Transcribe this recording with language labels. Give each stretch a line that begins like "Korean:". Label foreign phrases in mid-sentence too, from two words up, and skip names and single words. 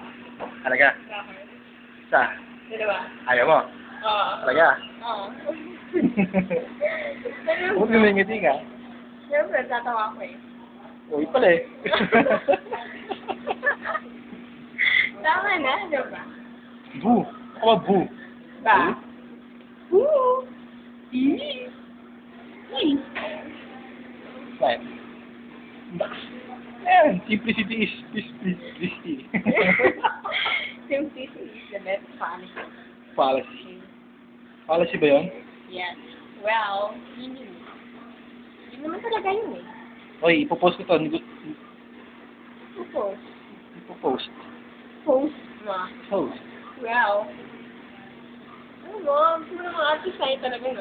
Filipino: Talaga? Okay. Isa. Dalawa. Ayaw mo? Oo. Talaga? Oo. Huwag lumingiti ka. Siyempre, tatawa ko eh. Uy pala eh. Tama na, di ba? Boo. Ako ba boo? Ba? Boo. Right.
English: Ayan, simplicity is simplicity. Simplicity is the best policy. Policy. Policy
Filipino: ba yun?
English: Yes.
Filipino: Well, yun naman talaga yun eh. Oy, ipopost ko to. Post. Ipopost. Post mo. Post. Well. Ano mo, puro mga artist tayo talaga, no?